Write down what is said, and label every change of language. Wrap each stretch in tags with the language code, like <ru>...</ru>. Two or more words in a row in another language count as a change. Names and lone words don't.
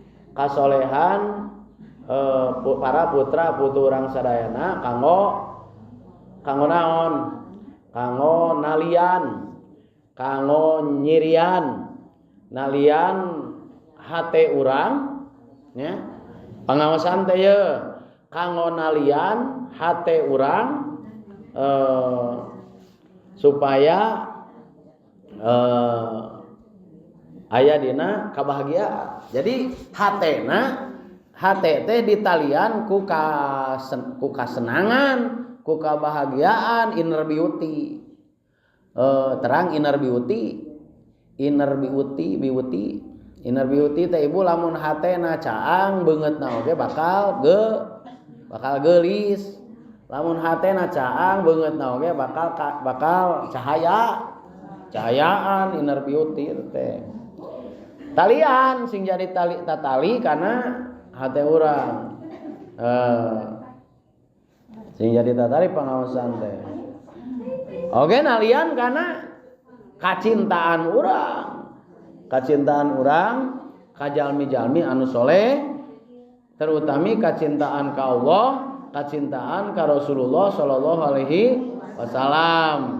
<su>para putra putu urang sadayana kanggo naon kanggo nalian kanggo nyirian nalian hate urang nya pangaosan teh ye kanggo nalian hate urang supaya aya dina kabahagiaan. Jadi hate teh ditalian ku kasenangan, ku kabahagiaan,</su> <en>inner beauty.</en> <su>Terang</su> <en>inner beauty</en> <su>teh ibu lamun hatena caang beungeutna oge bakal geulis. Lamun hatena caang beungeutna oge bakal cahayaan</su> <en>inner beauty</en> <su>teh. Talian sing jadi tali karena hate urang. Sing jadi tali pangaosan teh. Oge nalian karena kacintaan urang ka jalmi-jalmi anu soleh, terutami kacintaan ka Allah, kacintaan ka Rasulullah</su> <ar>صلى الله عليه وسلم.</ar>